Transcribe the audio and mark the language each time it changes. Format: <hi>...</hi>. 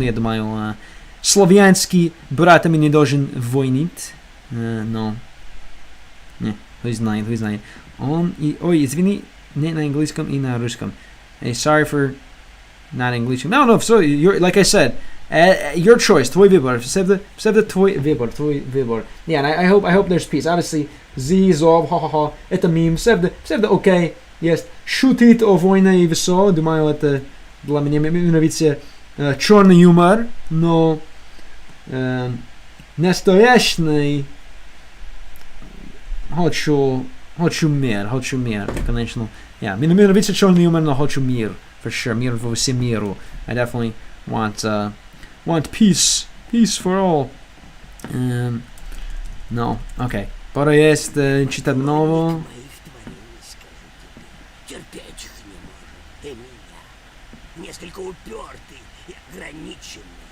<ru>Я думаю, славянский брат не должен войнить. Но кто знает. Извини, не на английском и на русском.</ru> <en>Hey, sorry for not English. No, so like I said, your choice,</en> <ru>твой выбор. Всегда твой выбор.</ru> <en>Yeah, and I hope there's peace.</en> <ru>Obviously, зов, ха-ха-ха, это мем. Всегда окей. Есть шутит о войне и все. Думаю, это для меня нравится черный юмор, но настоящий хочу мир, конечно. Yeah, мне нравится черный юмор, но хочу мир.</ru> <en>For sure,</en> <ru>мир во всем миру.</ru> <en>I definitely want peace for all. No, okay.</en> <ru>Пора есть читать нового. Моих творений, скажу тебе, терпеть их не может. И меня. Несколько упертый и ограниченный.</ru>